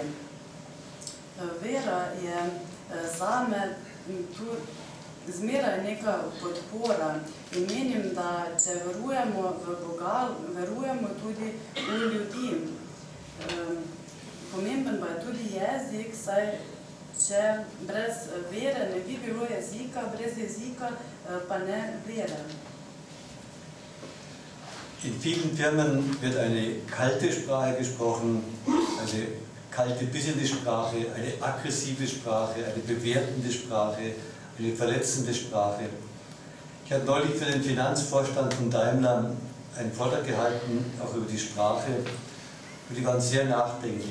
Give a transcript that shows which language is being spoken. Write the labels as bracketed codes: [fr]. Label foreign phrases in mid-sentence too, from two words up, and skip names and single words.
[sl] Vera je zame tu zmeraj neka podpora in menim, da če verujemo v Boga, verujemo tudi v ljudi. Pomemben pa je tudi jezik, saj če brez vere ne bi bilo jezika, brez jezika pa ne vere. [de] In vielen Firmen wird eine kalte Sprache gesprochen, eine kalte Business-Sprache, eine aggressive Sprache, eine bewertende Sprache, eine verletzende Sprache. Ich habe neulich für den Finanzvorstand von Daimler einen Vortrag gehalten, auch über die Sprache, und die waren sehr nachdenklich.